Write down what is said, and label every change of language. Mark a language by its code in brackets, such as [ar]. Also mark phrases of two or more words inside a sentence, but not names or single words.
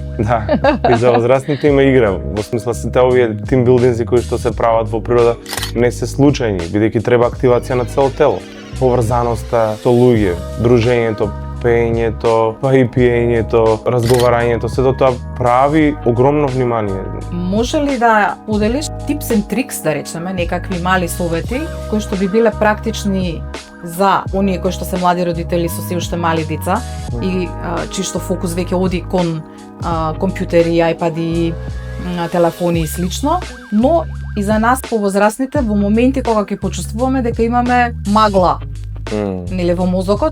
[mk] Да, и за возрастните има игра, во смисла сите овие тимбилдинзи кои што се прават во природа не се случајни, бидејќи треба активација на цело тело. Поврзаноста со луѓе, дружењето, пеењето, па и пиењето, разговарањето, сето тоа прави огромно внимание. Може ли да поделиш [en] tips and tricks, [mk] да речеме, некакви мали совети кои што би биле практични за оние кои што се млади родители со се уште мали деца и чии што фокус веќе оди кон компјутери, ајпади, телефони и слично, но и за нас повозрастните во моменти кога ќе почувствуваме дека имаме магла нели во мозокот.